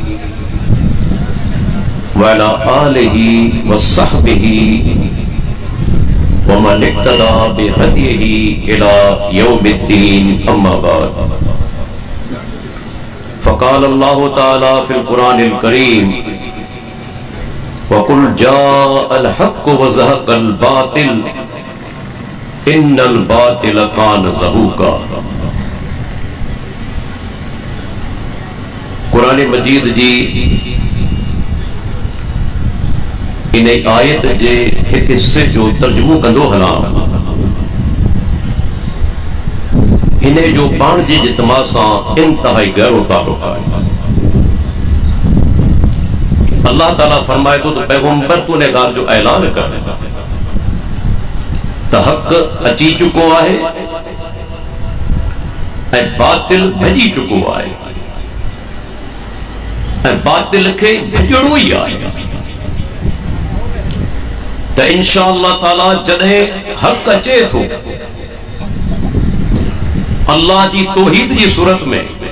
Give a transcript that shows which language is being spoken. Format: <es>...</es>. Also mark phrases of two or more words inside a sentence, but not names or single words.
<ar>وعلى آله وصحبه ومن اقتدى بهديه إلى يوم الدين أما بعد فقال الله تعالى في القرآن الكريم وقل جاء الحق وزهق الباطل إن الباطل كان زهوقا.</ar> <sd>कुरान मजीद जी इन आयत जे एक हिस्से जो तर्जुमो कंदो हलां, इन जो पाण जे जितमा सां इंतहाई गहरो ताल्लुक़ आहे। अल्लाह ताला फरमाए तो पैगंबर तू ने ॻाल्हि जो ऐलान कर त हक़ अची चुको आहे ऐं बातिल भॼी चुको आहे ऐं बातिल खे भॼणो ई आहे। त</sd> <ar>إن شاء الله تعالى</ar> <sd>जॾहिं हक़ अचे थो अल्लाह जी तौहीद जी सूरत में,</sd>